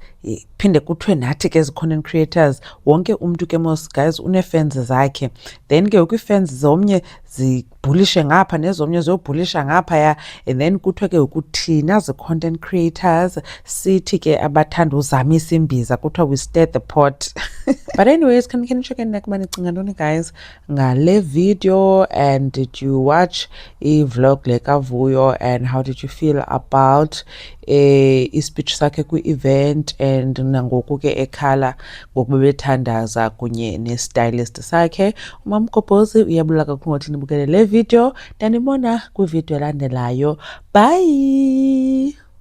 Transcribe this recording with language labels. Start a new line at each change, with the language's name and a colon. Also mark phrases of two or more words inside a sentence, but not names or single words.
Xhosa: Phinde kuthiwe nathi ke zi-
English: content creators,
Xhosa: wonke umntu ke mos guys une-fans zakhe, then ke ngoku ii-fans zomnye zibhulishe ngapha nezomnye ziyobhulisha ngaphaya,
English: and then
Xhosa: kuthiwe ke ngoku thina zi-
English: content creators
Xhosa: sithi ke abathanda uzamisa imbiza kuthiwa
English: we stir the pot. But anyways, can you check in
Xhosa: ukuba nicinga ntoni guys ngale video,
English: and did you watch
Xhosa: i-vlog le kaVuyo,
English: and how did you feel about
Xhosa: i-speech sakhe kwi-event, and nangoku ke ekhala ngoku bebethandaza kunye ne-stylist sakhe. uMamgobhozi uyabula kakhulu ngothi nibukele le video, ndanibona kwivideo elandelayo.
English: Bye.